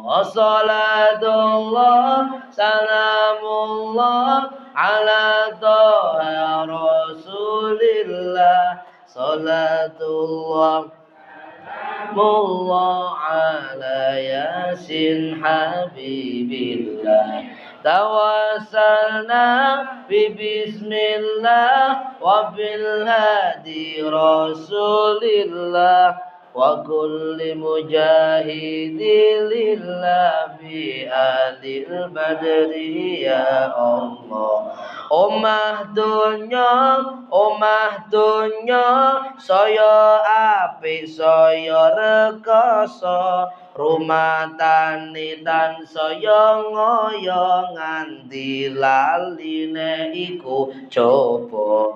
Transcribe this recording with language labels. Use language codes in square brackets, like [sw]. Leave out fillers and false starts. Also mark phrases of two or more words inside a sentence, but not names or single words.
[ar] صلاة الله سلام الله على طه رسول الله. صلاة الله ملا على يس حبيب الله. توسلنا ب بسم الله وبالهادي رسول الله وكل مجاهد لله ب أهل بدر يا الله. [jv] Omah donya saya apik saya rekoso, rumah tani tan saya ngoyo nganti laline iku coba.